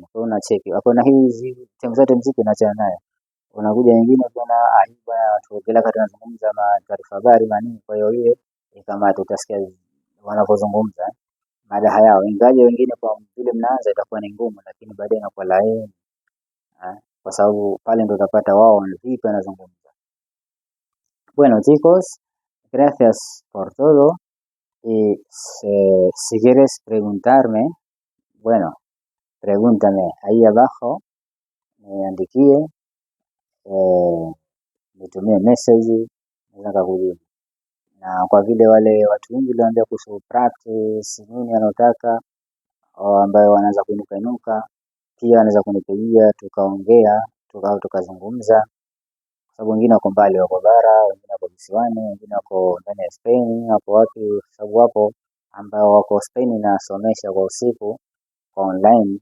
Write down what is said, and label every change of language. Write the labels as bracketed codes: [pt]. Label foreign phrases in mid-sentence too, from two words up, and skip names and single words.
[sw] Kwa hiyo unacheki hapo, na hizi sehemu zote muziki unaachana nayo, unakuja nyingine bwana tuongelea kati tunazungumza taarifa habari manini. Kwa hiyo hiyo kama utasikia wanapozungumza mada yao, ingaje wengine kwa vile mnaanza itakuwa ni ngumu, lakini baadaye inakuwa laini, kwa sababu pale ndio utapata wao vipi wanazungumza. [es] Bueno chicos, gracias por todo, y si quieres preguntarme, bueno, pregúntame ahí abajo, [sw] niandikie, nitumie message, naweza kujibu. Na kwa vile wale watu wengi waliambia kuhusu practice nini wanataka, au ambao wanaanza kuinuka pia wanaweza kunipigia tukaongea tukazungumza, kwa sababu wengine wako mbali, wako bara, wengine wako visiwani, wengine wako ndani ya Spain, hapo wapi, sababu wapo ambao wako Spain na somesha kwa usiku kwa online.